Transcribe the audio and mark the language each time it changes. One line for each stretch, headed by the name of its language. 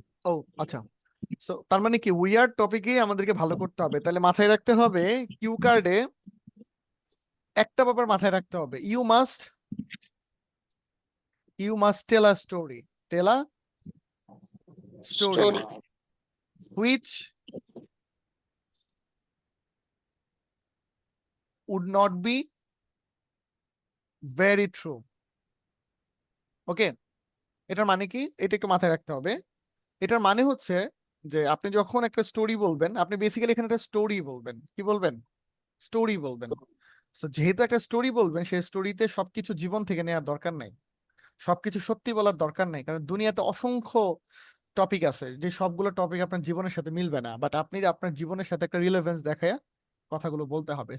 Bangla: ও আচ্ছা। সো তার মানে কি উইয়ার্ড টপিকে আমাদেরকে ভালো করতে হবে। তাহলে মাথায় রাখতে হবে কিউ কার্ডে একটা ব্যাপার মাথায় রাখতে হবে,
English: you must tell a story,
Bangla: tell a story
English: Story. which would not be very true.
Bangla: ওকে, এটার মানে কি, এটা একটু মাথায় রাখতে হবে। এটার মানে হচ্ছে যে আপনি যখন একটা স্টোরি বলবেন, আপনি বেসিক্যালি এখানে একটা স্টোরি বলবেন। কি বলবেন? স্টোরি বলবেন। তো যেহেতু একটা স্টোরি বলবেন, সেই স্টোরিতে সবকিছু জীবন থেকে নেওয়ার দরকার নাই, সবকিছু সত্যি বলার দরকার নাই, কারণ দুনিয়াতে অসংখ্য টপিক আছে যে সবগুলো টপিক আপনার জীবনের সাথে মিলবে না, বাট আপনি আপনার জীবনের সাথে একটা রিলেভেন্স দেখায় কথাগুলো বলতে হবে।